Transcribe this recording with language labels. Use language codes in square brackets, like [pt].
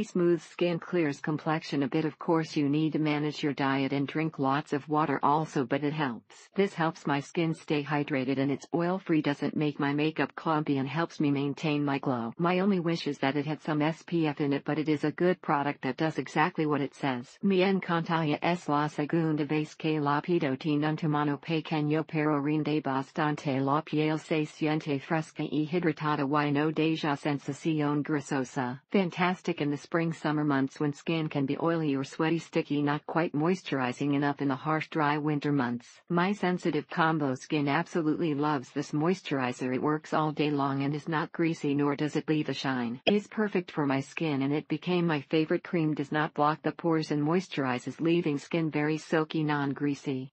[en] Smooth skin, clears complexion a bit. Of course you need to manage your diet and drink lots of water also, but it helps. This helps my skin stay hydrated and it's oil-free, doesn't make my makeup clumpy, and helps me maintain my glow. My only wish is that it had some SPF in it, but it is a good product that does exactly what it says. [es] Me encantaría es la segunda vez que la pido, tiene un tamaño pequeño pero rinde bastante. La piel se siente fresca y hidratada y no deja sensación grasosa. [en] Fantastic in the spring-summer months when skin can be oily or sweaty, sticky, not quite moisturizing enough in the harsh dry winter months. My sensitive combo skin absolutely loves this moisturizer. It works all day long and is not greasy, nor does it leave a shine. It is perfect for my skin and it became my favorite cream. Does not block the pores and moisturizes, leaving skin very silky, non-greasy.